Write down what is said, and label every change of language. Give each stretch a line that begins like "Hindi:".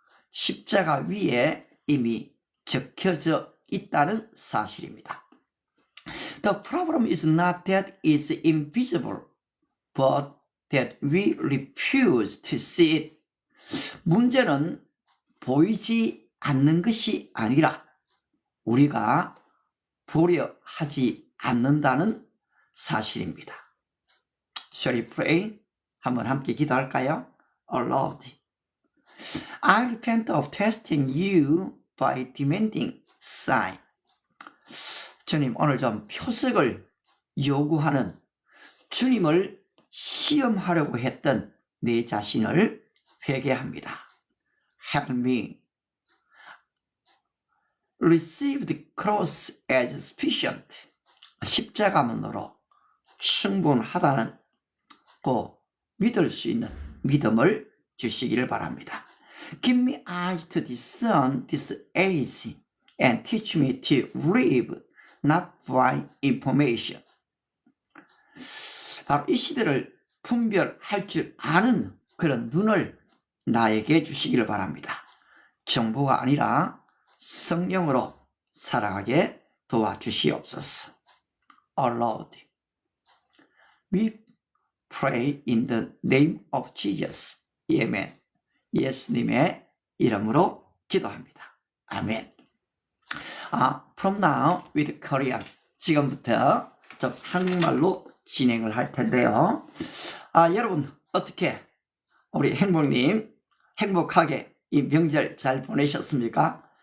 Korean: 십자가 위에 이미 적혀져 있다는 사실입니다.
English: The problem is not that it's invisible, but that we refuse to see it.
Korean: 문제는 보이지 않는 것이 아니라 우리가 보려 하지 않는다는 사실입니다.
English: Shall we pray?
Korean: 한번 함께 기도할까요?
English: Oh Lord, I repent of testing you by demanding sign.
Korean: 주님, 오늘 좀 표적을 요구하는 주님을 시험하려고 했던 내 자신을 회개합니다.
English: Help me receive the cross as sufficient.
Korean: 십자가만으로 충분하다는 고 믿을 수 있는 믿음을 주시기를 바랍니다.
English: Give me eyes to discern this age and teach me to live not by information.
Korean: 바로 이 시대를 분별할 줄 아는 그런 눈을 나에게 주시기를 바랍니다. 정보가 아니라 성령으로 살아가게 도와주시옵소서.
English: Our Lord, we pray in the name of Jesus. Amen.
Korean: 예수님의 이름으로 기도합니다.
English: 아멘. From now with Korean.
Korean: 지금부터 좀 한국말로 진행을 할 텐데요. 여러분 어떻게 우리 행복님 행복하게 이 명절 잘 보내셨습니까?